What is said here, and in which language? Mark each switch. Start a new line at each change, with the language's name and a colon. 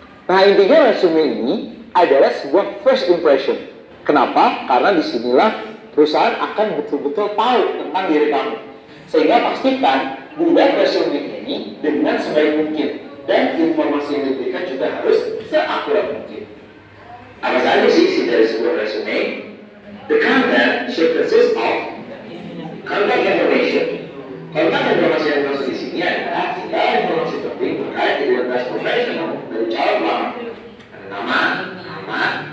Indonesian: Nah, intinya resume ini adalah sebuah
English: first impression.
Indonesian: Kenapa? Karena disinilah perusahaan akan betul-betul tahu tentang diri kamu. Sehingga pastikan buat resume ini dengan sebaik mungkin dan informasi yang diberikan juga harus seakurat mungkin. Apa saja sih isi dari sebuah resume?
English: The content should consist of contact information.
Indonesian: Kontak informasi yang masuk di sini adalah segala informasi penting terkait identitas profesional dari calon pelamar. Ada nama, alamat,